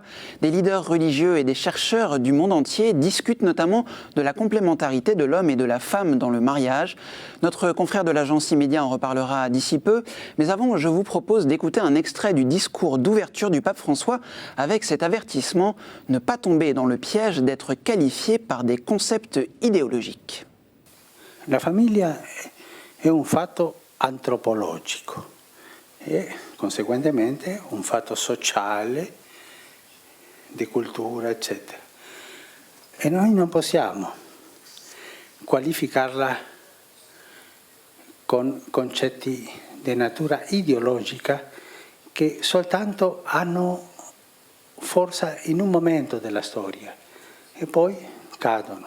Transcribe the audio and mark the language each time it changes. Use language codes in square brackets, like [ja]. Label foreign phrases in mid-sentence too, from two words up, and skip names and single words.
[fr] Des leaders religieux et des chercheurs du monde entier discutent notamment de la complémentarité de l'homme et de la femme dans le mariage. Notre confrère de l'agence Immédia en reparlera d'ici peu. Mais avant, je vous propose d'écouter un extrait du discours d'ouverture du pape François avec cet avertissement « Ne pas tomber dans le piège d'être qualifié par des concepts idéologiques ». [it] La famiglia è un fatto antropologico e conseguentemente un fatto sociale, di cultura, eccetera. E noi non possiamo qualificarla con concetti di natura ideologica che soltanto hanno forza in un momento della storia e poi cadono.